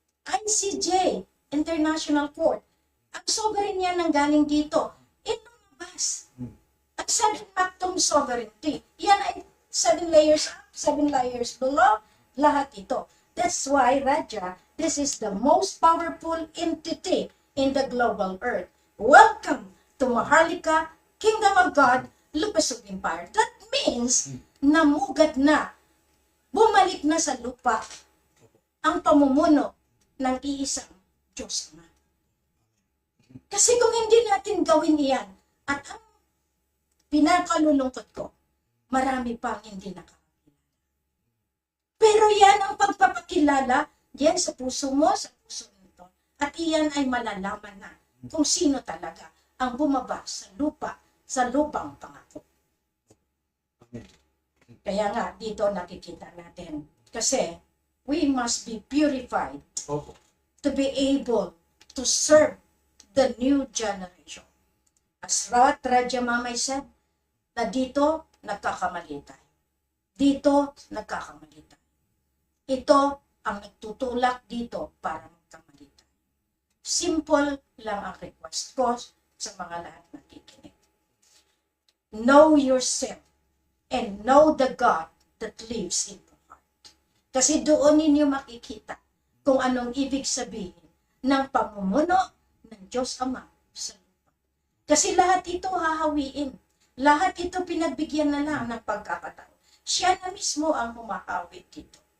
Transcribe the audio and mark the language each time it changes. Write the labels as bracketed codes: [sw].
[tl] ICJ, International Court, ang sovereign niya nang galing dito, inumabas. Ang 7 sovereignty, yan ay 7 layers up, 7 layers below, lahat ito. [en] That's why, Raja, this is the most powerful entity in the global earth. Welcome to Maharlika, Kingdom of God, Lupasug Empire. That means, [tl] namugad na, bumalik na sa lupa ang pamumuno ng iisang Diyos na. Kasi kung hindi natin gawin iyan, at ang pinakalulungkot ko, marami pang hindi nakakakilala. Pero yan ang pagpapakilala, yan sa puso mo, sa puso nito. At iyan ay malalaman na kung sino talaga ang bumaba sa lupa, sa lupang pangako. Kaya nga, dito nakikita natin. [en] Kasi, we must be purified to be able to serve the new generation. As Raja Mamay said, [tl] na dito nagkakamali tayo. Dito nagkakamali tayo. Ito ang nagtutulak dito para magkamali tayo. Simple lang ang request ko sa mga lahat na nakikinig. [en] Know yourself and know the God that lives in your heart. [tl] Kasi doon ninyo makikita kung anong ibig sabihin ng pamumuno ng Diyos Ama sa lupa. Kasi lahat ito hahawiin. Lahat ito pinagbigyan na lang ng pagkakataon. Siya na mismo ang humahawit dito.